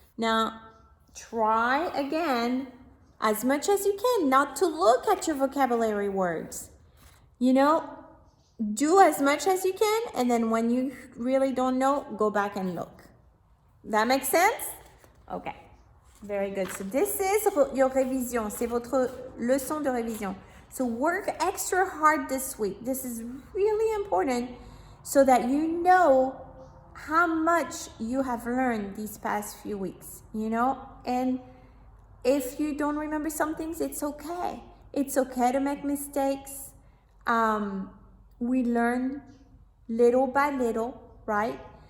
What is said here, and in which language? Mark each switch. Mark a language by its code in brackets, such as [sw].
[en] Now, try again, as much as you can, not to look at your vocabulary words. You know, do as much as you can, and then when you really don't know, go back and look. That makes sense? Okay. Very good. So this is your révision. [fr] C'est votre leçon de révision. [en] So work extra hard this week. This is really important so that you know how much you have learned these past few weeks, you know? And if you don't remember some things, it's okay. It's okay to make mistakes. We learn little by little, right?